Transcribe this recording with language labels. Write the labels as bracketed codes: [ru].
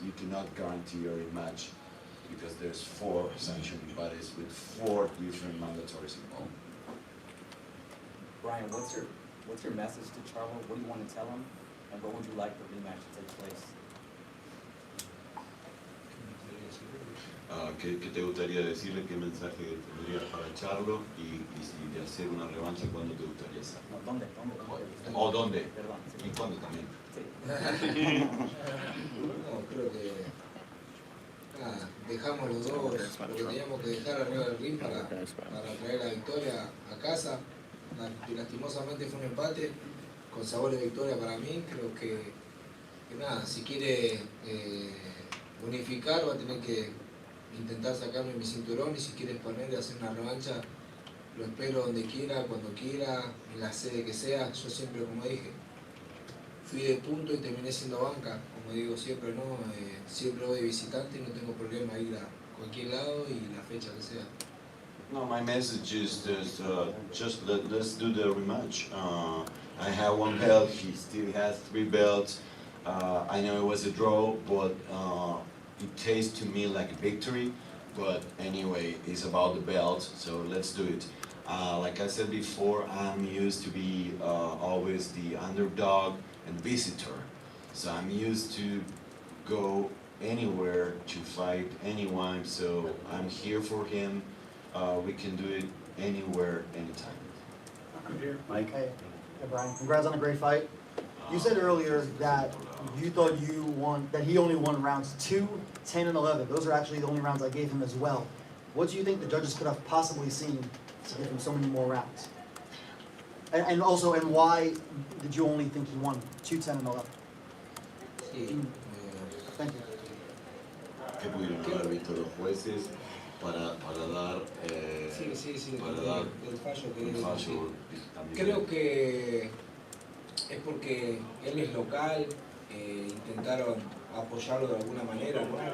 [en] You cannot guarantee a rematch because there's 4 sanctioned bodies with 4 different mandatories involved. Brian, what's your message to Charlo? What do you want to tell him? And what would you like the rematch to take place? [es] ¿Qué te gustaría decirle? ¿Qué mensaje tendrías para Charlo? Y si de hacer una revancha, ¿cuándo te gustaría hacer? No, ¿dónde? ¿O dónde? Perdón. Sí. ¿Y cuándo también? No, creo que nada, dejamos los dos lo que teníamos que dejar arriba del ring para traer la victoria a casa. Lastimosamente fue un empate con sabor de victoria para mí. Creo que nada, si quiere unificar va a tener que intentar sacarme mi cinturón, y si quiere exponer y hacer una revancha, lo espero donde quiera, cuando quiera, en la sede que sea. Yo siempre, como dije, fui de punto y terminé siendo banca, como digo siempre, ¿no? Siempre voy de visitante y no tengo problema ir a cualquier lado y la fecha que sea. [en] No, my message is just let's do the rematch. I have 1 belt, he still has 3 belts. I know it was a draw, but it tastes to me like a victory. But anyway, it's about the belt, so let's do it. Like I said before, I'm used to be always the underdog and visitor. So I'm used to go anywhere to fight anyone, so I'm here for him. We can do it anywhere, anytime. Mike? Hey, Brian, congrats on a great fight. You said earlier that you thought that he only won rounds 2, 10, and 11. Those are actually the only rounds I gave him as well. What do you think the judges could have possibly seen to give him so many more rounds? And why did you only think he won 2, 10, and 11? [es] Sí, [en] Thank you. [es] ¿Qué pudieron haber visto los jueces para dar para dar el fallo que un fallo también? creo que es porque él es local, intentaron apoyarlo de alguna manera, ¿no?